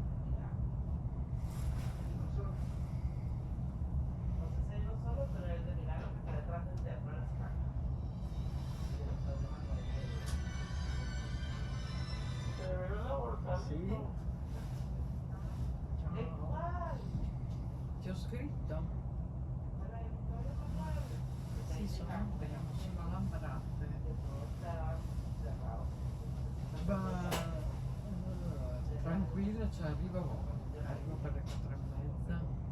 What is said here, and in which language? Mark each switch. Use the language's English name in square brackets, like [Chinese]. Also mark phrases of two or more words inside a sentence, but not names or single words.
[Spanish] No sé si hay uno solo, pero el de Milagro que está detrás del Teatro de las Cartas. Y después de Manuel. Se ve una bolsa. Sí. Es igual. [Italian] Ti ho scritto? Guarda, il Vittorio Manuel. Sì, sono lavorate. Ma tranquilla, cioè arrivo per le 4:30.